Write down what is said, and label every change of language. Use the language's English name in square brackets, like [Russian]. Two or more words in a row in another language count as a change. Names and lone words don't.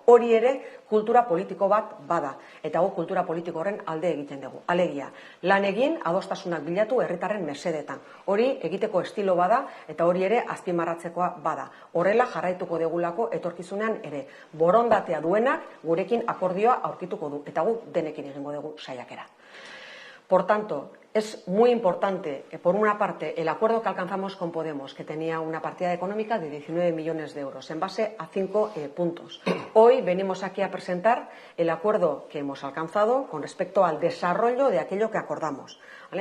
[Basque] Hori ere kultura politiko bat bada, eta gu kultura politiko horren alde egiten dugu. Alegia, lan egin adostasunak bilatu herritarren mesedetan. Hori egiteko estilo bada eta hori ere azpimarratzekoa bada. Horrela jarraituko degulako etorkizunean ere. Borondatea duenak gurekin akordioa aurkituko du, eta gu denekin egingo dugu saiakera. [Spanish] Por tanto, es muy importante, por una parte, el acuerdo que alcanzamos con Podemos, que tenía una partida económica de 19 millones de euros, en base a 5 puntos. Hoy venimos aquí a presentar el acuerdo que hemos alcanzado con respecto al desarrollo de aquello que acordamos, ¿vale?